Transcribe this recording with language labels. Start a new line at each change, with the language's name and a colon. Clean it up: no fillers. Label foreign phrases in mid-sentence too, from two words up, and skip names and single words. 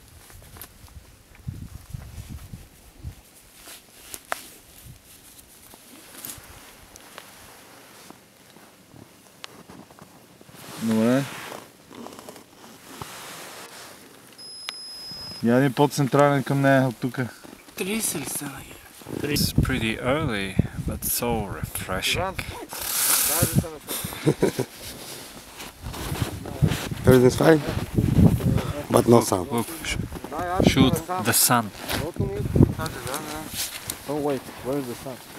Bulgarian: Добре. Я ни по-централен към нея от тук. 30 ли са?
English: It's pretty early, but so refreshing. Everything's fine, but no sun. Look, shoot the sun. Oh wait, where is the sun?